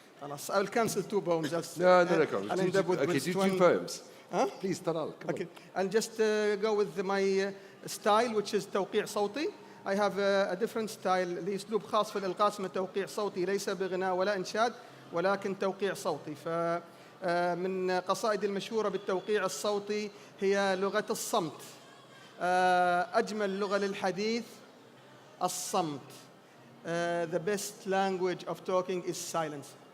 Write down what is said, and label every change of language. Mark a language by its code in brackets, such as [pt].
[ar] خلاص, [en] I'll cancel 2 poems. Just, No. I'll end up with Okay, do 2 one. poems. Huh? Please, Talal, come Okay. I'll just go with my style, which is توقيع صوتي. I have a different style. [ar] لي أسلوب خاص في الإلقاء اسمه توقيع صوتي، ليس بغناء ولا إنشاد ولكن توقيع صوتي. فمن قصائدي المشهورة بالتوقيع الصوتي هي لغة الصمت. أجمل لغة للحديث الصمت. [en] The best language of talking is silence.